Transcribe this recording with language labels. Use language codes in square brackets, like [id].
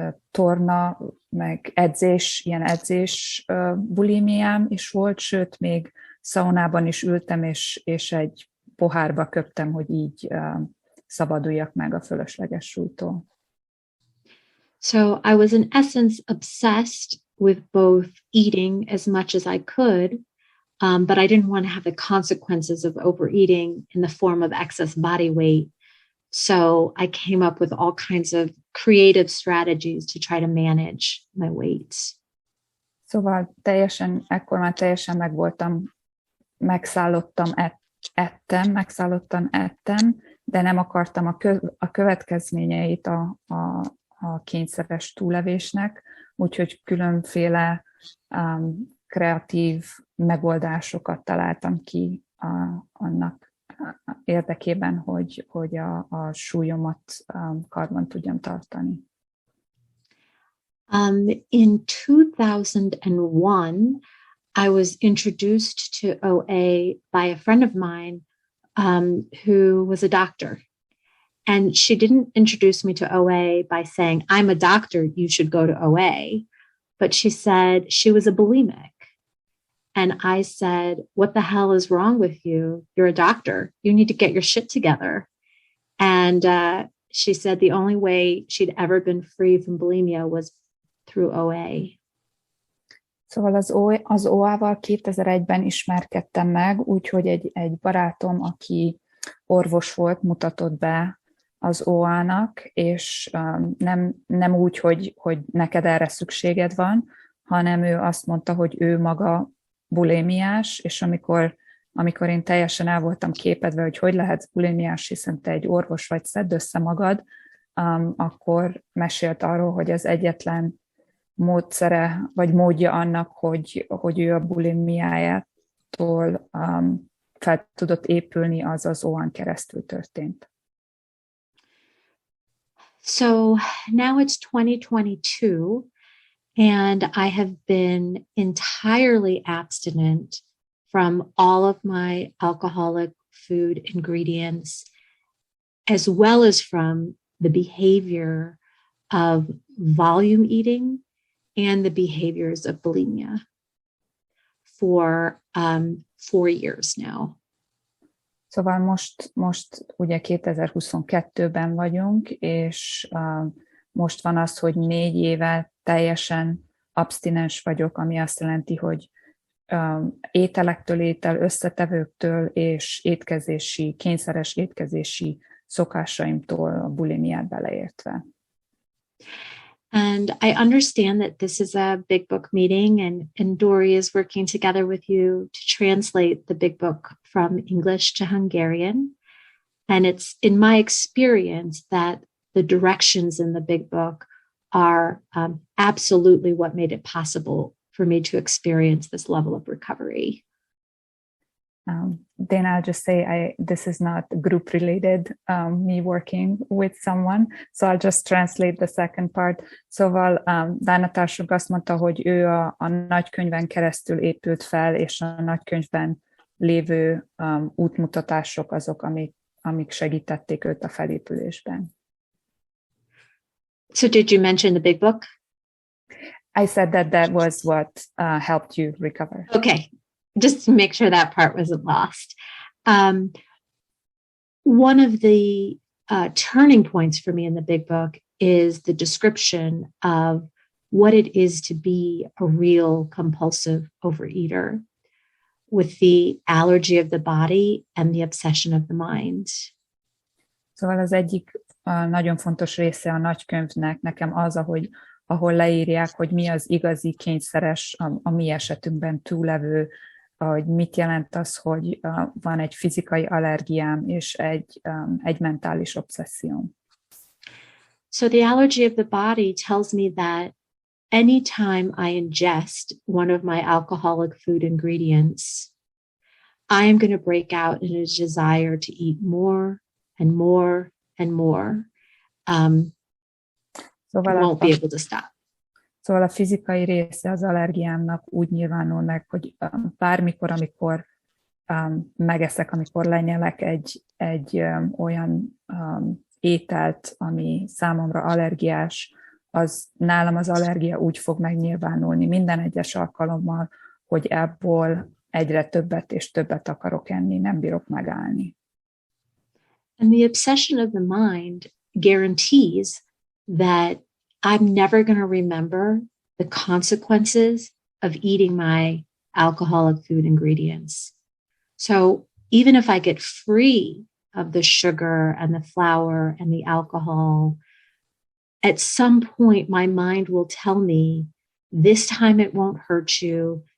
[hu] torna, meg ilyen edzés bulimiám is volt, sőt, még szaunában is ültem, és egy pohárba köptem, hogy így szabaduljak meg a fölösleges súlytól. [en] So I was in essence obsessed with both eating as much as I could, but I didn't want to have the consequences of overeating in the form of excess body weight. So I came up with all kinds of creative strategies to try to manage my weight. [hu] Szóval ekkor már teljesen megszállottan ettem, de nem akartam a következményeit a kényszeres túlevésnek, úgyhogy különféle kreatív megoldásokat találtam ki annak érdekében, hogy a súlyomat karban tudjam tartani. [en] In 2001, I was introduced to OA by a friend of mine who was a doctor. And she didn't introduce me to OA by saying, I'm a doctor, you should go to OA. But she said she was a bulimic. And I said, what the hell is wrong with you? You're a doctor. You need to get your shit together. And she said the only way she'd ever been free from bulimia was through OA. [hu] Szóval az OA-val 2001-ben ismerkedtem meg, úgyhogy egy barátom, aki orvos volt, mutatott be az OA-nak, és nem úgy, hogy neked erre szükséged van, hanem ő azt mondta, hogy ő maga bulémiás, és amikor én teljesen el voltam képedve, hogy lehetsz bulémiás, hiszen te egy orvos vagy, szedd össze magad, akkor mesélt arról, hogy az egyetlen módszere, vagy módja annak, hogy ő a bulimiájától fel tudott épülni, az OA-n keresztül történt. [en] So now it's 2022, and I have been entirely abstinent from all of my alcoholic food ingredients, as well as from the behavior of volume eating and the behaviors of bulimia for 4 years now. [hu] Szóval most ugye 2022-ben vagyunk, és most van az, hogy 4 éve teljesen abstinens vagyok, ami azt jelenti, hogy ételektől, összetevőktől és kényszeres étkezési szokásaimtól, a bulimiát beleértve. [en] And I understand that this is a Big Book meeting, and Dory is working together with you to translate the Big Book from English to Hungarian. And it's in my experience that the directions in the Big Book are absolutely what made it possible for me to experience this level of recovery. Then I'll just say this is not group related, me working with someone, so I'll just translate the second part. [hu] Szóval Dána társunk azt mondta, hogy ő a nagykönyven keresztül épült fel, és a nagykönyvben lévő útmutatások azok, amik segítették őt a felépülésben. [en] So did you mention the Big Book? I said that was what helped you recover. Okay. Just to make sure that part wasn't lost. One of the turning points for me in the Big Book is the description of what it is to be a real compulsive overeater with the allergy of the body and the obsession of the mind. [hu] Szóval az egyik nagyon fontos része a nagykönyvnek nekem az, ahol leírják, hogy mi az igazi kényszeres, a mi esetünkben túllevő, hogy mit jelent az, hogy van egy fizikai allergiám és egy mentális obszesszióm. [en] So the allergy of the body tells me that anytime I ingest one of my alcoholic food ingredients, I am going to break out in a desire to eat more and more and more. [hu] Szóval [en] I won't be able to stop. [hu] Szóval a fizikai része az allergiámnak úgy nyilvánul meg, hogy bármikor, amikor megeszek, amikor lenyelek egy olyan ételt, ami számomra allergiás, nálam az allergia úgy fog megnyilvánulni minden egyes alkalommal, hogy ebből egyre többet és többet akarok enni, nem bírok megállni. [en] And the obsession of the mind guarantees that I'm never going to remember the consequences of eating my alcoholic food ingredients. So even if I get free of the sugar and the flour and the alcohol, at some point my mind will tell me, this time it won't hurt you.